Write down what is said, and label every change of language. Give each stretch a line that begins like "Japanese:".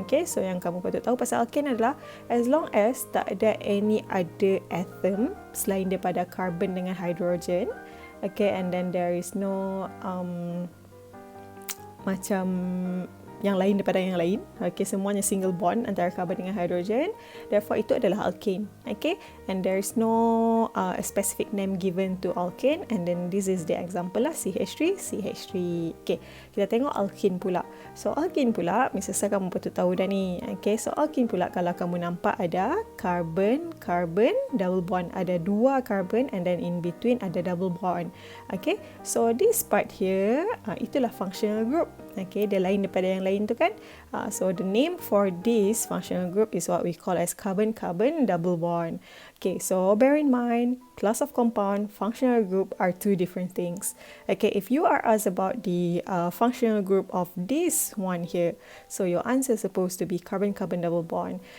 Malay: Okay, so yang kamu patut tahu pasal alkane adalah
English: as long as
Malay: tak ada
English: any other atom
Malay: selain daripada carbon dengan hydrogen, okay,
English: and then there is no
Malay: macam yang lain daripada yang lain. Okay, semuanya single bond antara carbon dengan hydrogen. Therefore, itu adalah alkane.
English: Okay, and there is no specific name given to alkane. And then this is the example lah, CH3, CH3. Okay,
Malay: kita tengok alkene pula. So, alkene pula, misalnya kamu patut tahu dah ni. Okay, so alkene pula kalau kamu nampak ada carbon, carbon, double bond. Ada dua carbon and then in between ada double bond. Okay,
English: so this part here,
Malay: itulah functional group. Okay, dia lain daripada yang lain tu kan.
English: So the name for this functional group is what we call as carbon-carbon double bond. Okay, so bear in mind, class of compound, functional group are two different things. Okay, if you are asked about the functional group of this one here, so your answer is supposed to be carbon-carbon double bond.